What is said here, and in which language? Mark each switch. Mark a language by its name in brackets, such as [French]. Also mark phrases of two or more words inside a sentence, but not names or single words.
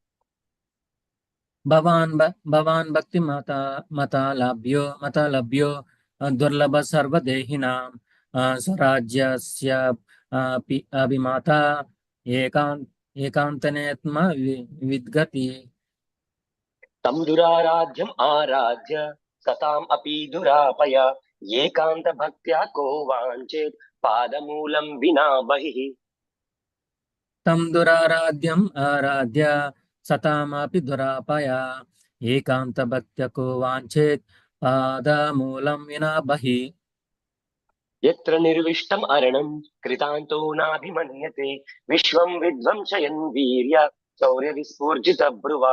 [Sanskrit] భవాన్ భక్తి మతా లభ్యో దుర్లభ సర్వదేహినాం స్వరాజ్యస్య అభిమత ఏకాంతనేత్మ విద్గతి తం దురారాధ్యం ఆరాధ్య సతాం అపి దురాపయ ఏకాంత భక్త్యా కో వాంఛేత్ పాదమూలం వినా బహిః तं दुराराध्यम् आराध्य सतामपि दुरापया एकान्तभक्त्यको वाञ्छेत् पादमूलं विना बहिः यत्र निर्विष्टम् अरणं कृतान्तो नाभिमन्यते विश्वं विध्वंसयन् वीर्य शौर्यविस्फूर्जितब्रुवा